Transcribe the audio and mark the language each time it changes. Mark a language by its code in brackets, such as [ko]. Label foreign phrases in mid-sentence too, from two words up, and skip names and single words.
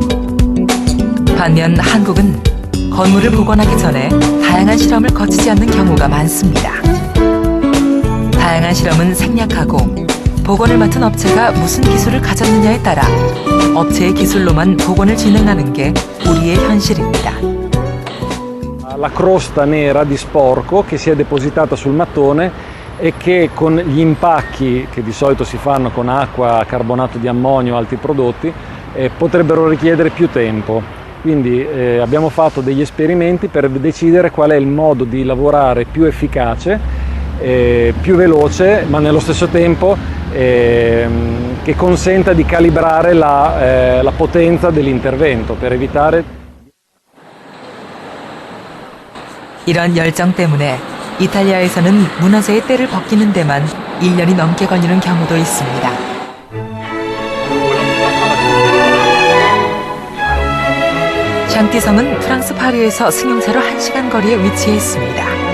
[ko] 반면 한국은 건물을 복원하기 전에 다양한 실험을 거치지 않는 경우가 많습니다. 다양한 실험은 생략하고 복원을 맡은 업체가 무슨 기술을 가졌느냐에 따라 업체의 기술로만 복원을 진행하는 게 우리의 현실입니다. [it] La crosta nera di sporco che si è depositata sul mattone e che con gli impacchi che di solito si fanno con acqua, carbonato di ammonio o altri prodotti potrebbero richiedere più tempo. Quindi abbiamo fatto degli esperimenti per decidere qual è il modo di lavorare più efficace, più veloce, ma nello stesso tempo che consenta di calibrare la potenza dell'intervento per evitare. [ko] 이런 열정 때문에 이탈리아에서는 문화재의 때를 벗기는 데만 1년이 넘게 걸리는 경우도 있습니다. 샹티성은 프랑스 파리에서 승용차로 1시간 거리에 위치해 있습니다.